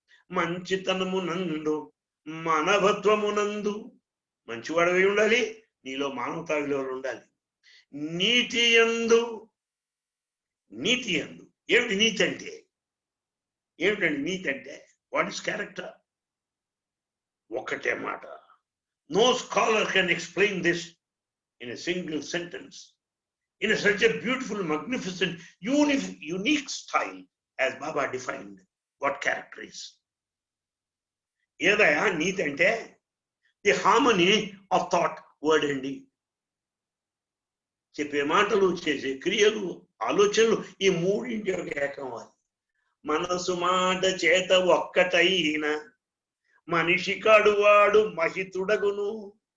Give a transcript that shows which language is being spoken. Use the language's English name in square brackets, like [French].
[Telugu] మంచితనమునందు, మానవత్వమునందు, మంచివాడవి ఉండాలి, నీలో మానవతా విలువలు ఉండాలి. నీతి యందు, నీతి యందు. ఏమిటి నీతి అంటే? ఏమిటండి నీతి అంటే? [English] What is character? [Telugu] ఒక్కటే మాట. [English] No scholar can explain this in a single sentence, in such a beautiful, magnificent, unique style as Baba defined what character is. [Telugu] ఏదయా నీతి అంటే the harmony of thought, word and deed. చెప్పే మాటలు, చేసే క్రియలు, ఆలోచనలు ఈ మూడింటి యొక్క ఏకవాలి. మనసు మాట చేత ఒక్కటైన మనిషి కాడు వాడు మహితుడగును.